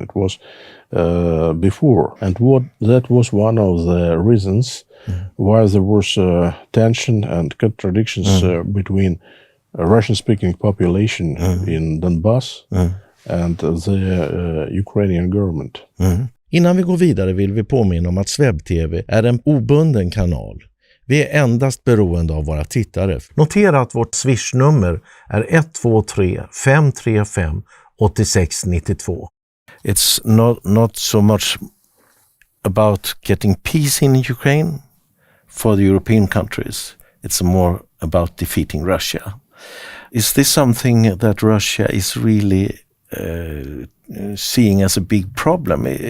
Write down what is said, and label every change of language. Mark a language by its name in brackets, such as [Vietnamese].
[English] It was before. And that was one of the reasons why there was tension and contradictions between a Russian-speaking population in Donbass and the Ukrainian government. [Swedish] Innan vi går vidare vill vi påminna om att Swebb-TV är en obunden kanal. Vi är endast beroende av våra tittare. Notera att vårt Swish-nummer är 123 535 8692. [English] It's not so much about getting peace in Ukraine for the European countries. It's more about defeating Russia. Is this something that Russia is really seeing as a big problem?